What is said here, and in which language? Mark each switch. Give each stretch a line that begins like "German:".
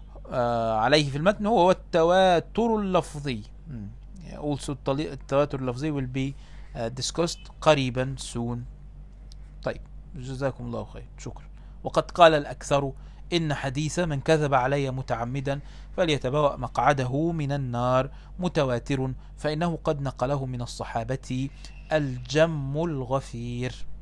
Arabic: عليه في المتن هو التواتر اللفظي.
English: Also التواتر اللفظي will be discussed قريبا soon.
Arabic: طيب، جزاكم الله خير، شكرا. وقد قال الأكثر إن حديث من كذب علي متعمدا فليتبوأ مقعده من النار متواتر فإنه قد نقله من الصحابة الجم الغفير.